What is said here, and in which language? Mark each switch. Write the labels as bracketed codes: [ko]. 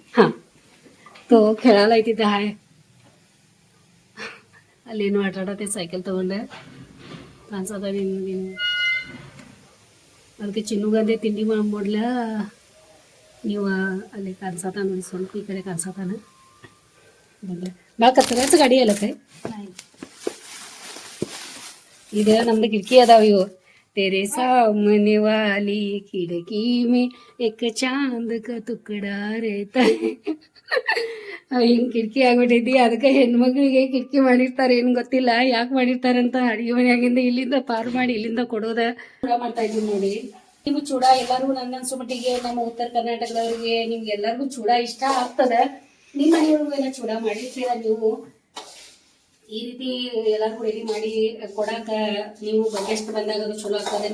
[mr] ಹಾಂ ತೋ खेळायला तिथे आहे. [kn] ಅಲ್ಲೇನು ಆಟ ಆಡತ್ತೆ, ಸೈಕಲ್ ತೊಗೊಂಡೆ ಕಾಣಿಸದ ನೀನು. ಅದಕ್ಕೆ ಚಿನ್ನುಗಂದೆ ತಿಂಡಿ ಮಾಡ್ಲ ನೀವು ಅಲ್ಲಿ ಕಾಣಿಸತ ನೋಡಿ, ಸ್ವಲ್ಪ ಈ ಕಡೆ ಕಾಣಿಸತಾನ. ಬಾ ಕತ್ತರಾಚ ಗಾಡಿ ಅಲ್ಲ ಕೈ. ಈಗ ನಮ್ದು ಕಿಟಕಿ ಅದಾವ ಇವು. [hi] तेरे सामने वाली खिड़की में एक चांद का टुकड़ा रहता है. [kn] ಹಿಂಗೆ ಕಿಟಕಿ ಆಗ್ಬಿಟ್ಟೈತಿ. ಅದಕ್ಕೆ ಹೆಣ್ಮಕ್ಳಿಗೆ ಕಿಟಕಿ ಮಾಡಿರ್ತಾರೆ, ಏನು ಗೊತ್ತಿಲ್ಲ ಯಾಕೆ ಮಾಡಿರ್ತಾರಂತ. ಅಡುಗೆ ಮನೆಯಾಗಿಂದ ಇಲ್ಲಿಂದ ಪಾರು ಮಾಡಿ ಇಲ್ಲಿಂದ ಕೊಡೋದ ಚೂಡ ಮಾಡ್ತಾ ಇದ್ದೀವಿ ನೋಡಿ. ನೀವು ಚೂಡ ಎಲ್ಲರೂ ನನ್ನ ಅನ್ಸೋಮಟ್ಟಿಗೆ ನಮ್ಮ ಉತ್ತರ ಕರ್ನಾಟಕದವ್ರಿಗೆ ನಿಮ್ಗೆ ಎಲ್ಲರಿಗೂ ಚೂಡ ಇಷ್ಟ ಆಗ್ತದೆ. ನಿಮ್ಮ ಮನೆಯೊಳಗೂ ಎಲ್ಲ ಚೂಡ ಮಾಡಿರ್ತೀರ ನೀವು. ಈ ರೀತಿ ಎಲ್ಲರಿಗೂ ರೆಡಿ ಮಾಡಿ ಕೊಡಾಕ ನೀವು ಗೆಸ್ಟ್ ಬಂದಾಗ ಅದು ಚಲೋ ಆಗ್ತದೆ.